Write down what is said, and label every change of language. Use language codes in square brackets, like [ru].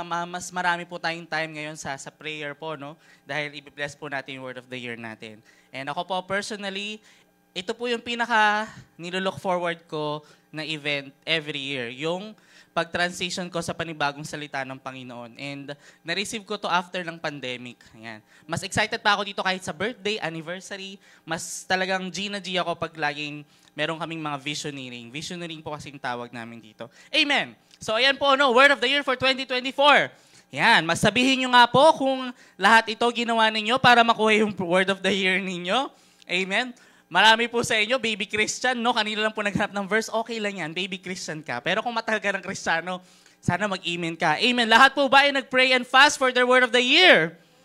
[tl] Mas marami po tayong time ngayon sa prayer po, no? Dahil i-bless po natin yung word of the year natin. And ako po personally, ito po yung pinaka nilook forward ko na event every year. Yung pag-transition ko sa panibagong salita ng Panginoon. And na-receive ko to after ng pandemic. Ayan. Mas excited pa ako dito kahit sa birthday, anniversary. Mas talagang G na G ako pag laging meron kaming mga visioneering. Visioneering po kasing tawag namin dito. Amen! So ayan po, no, Word of the Year for 2024. Yan, masabihin nyo nga po kung lahat ito ginawa ninyo para makuha yung Word of the Year ninyo. Amen? Marami po sa inyo, baby Christian, no? Kanina lang po naghanap ng verse, okay lang yan, baby Christian ka. Pero kung matagal ka ng Kristiyano, sana mag-amen ka. Amen. Lahat po ba ay nag-pray [en] and fast for their [tl] Word of the Year?